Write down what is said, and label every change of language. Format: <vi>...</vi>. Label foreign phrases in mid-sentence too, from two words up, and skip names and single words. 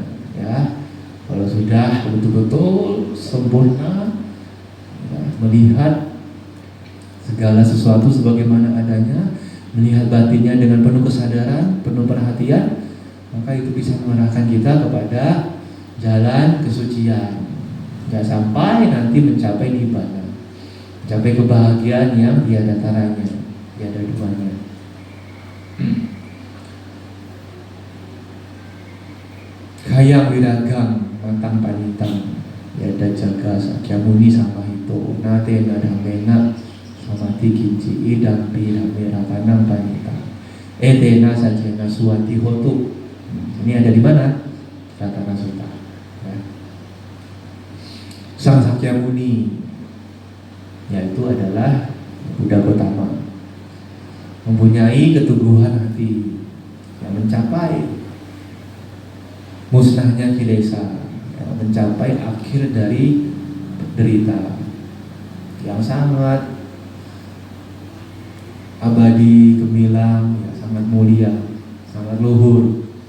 <id>Ya, kalau sudah betul-betul sempurna, ya, melihat segala sesuatu sebagaimana adanya, melihat batinnya dengan penuh kesadaran, penuh perhatian, maka itu bisa mengarahkan kita kepada jalan kesucian. Ya, sampai nanti mencapai nibbana, mencapai kebahagiaan yang tiada taranya, tiada duanya.</id> <pi>Kayang wiragang matang panitang, yada jaga sakyamuni samahito, nate nadamena samati kinci idam pirame rakanang panitang, etena sajena suwati hotu.</pi> <id>Ini ada di mana? Ratana Sutta. Ya. Sang Sakyamuni, yaitu adalah Buddha Gotama, mempunyai keteguhan hati yang mencapai musnahnya kilesa, mencapai akhir dari derita yang sangat abadi, gemilang, ya, sangat mulia, sangat luhur.</id>